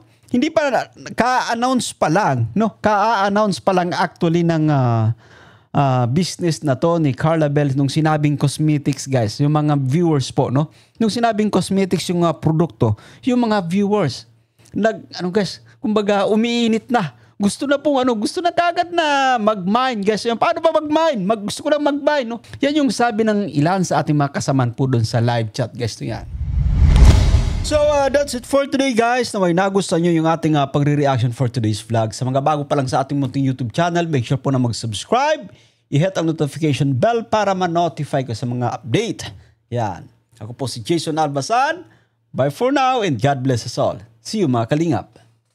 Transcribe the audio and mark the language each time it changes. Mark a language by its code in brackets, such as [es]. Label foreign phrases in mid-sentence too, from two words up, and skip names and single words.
[tl] Hindi pa ka-announce pa lang, no. Ka-announce pa lang actually ng business na to ni Carla Bell nung sinabing [en] cosmetics guys, [tl] yung mga viewers po, no. Nung sinabing cosmetics yung produkto, yung mga viewers ano guys, kumbaga umiinit na. Gusto na pong gusto na kagad na mag-mine guys. Yan, paano ba mag-mine? Gusto ko lang mag-mine, no? Yan yung sabi ng ilan sa ating mga kasamaan po doon sa [en] live chat guys. [tl] To yan. [en] So that's it for today guys. [tl] Naway nagustuhan nyo yung ating pagre-reaction [en] for today's vlog. [tl] Sa mga bago pa lang sa ating munting YouTube channel, [en] make sure [tl] po na mag-subscribe. I-hit ang [en] notification bell [tl] para ma-notify ko sa mga update. Yan. Ako po si Jason Albasan. [en] Bye for now and God bless us all. See you [tl] mga kalingap.